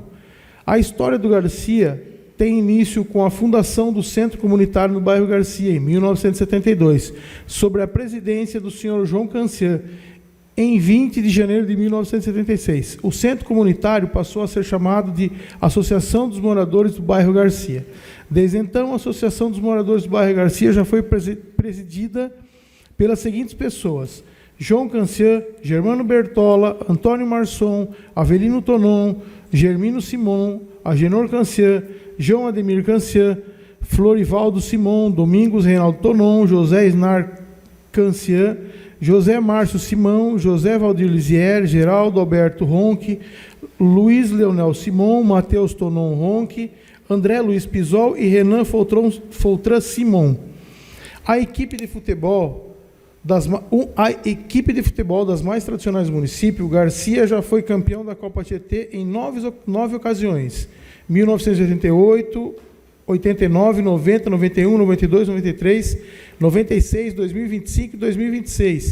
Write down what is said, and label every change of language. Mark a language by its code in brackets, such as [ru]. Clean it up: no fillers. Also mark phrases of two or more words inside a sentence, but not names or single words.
[pt] A história do Garcia tem início com a fundação do Centro Comunitário no bairro Garcia, em 1972, sob a presidência do senhor João Cancian, em 20 de janeiro de 1976. O Centro Comunitário passou a ser chamado de Associação dos Moradores do Bairro Garcia. Desde então, a Associação dos Moradores do Bairro Garcia já foi presidida pelas seguintes pessoas: João Cancian, Germano Bertola, Antônio Marçom, Avelino Tonon, Germino Simon, Agenor Cancian, João Ademir Cancian, Florivaldo Simon, Domingos Reinaldo Tonon, José Snar Cancian, José Márcio Simão, José Valdir Lisier, Geraldo Alberto Ronque, Luiz Leonel Simon, Matheus Tonon Ronque, André Luiz Pisol e Renan Foltran Simon. A equipe de futebol das mais tradicionais do município, o Garcia já foi campeão da Copa Tietê em 9 ocasiões: 1988, 89, 90, 91, 92, 93, 96, 2025 e 2026.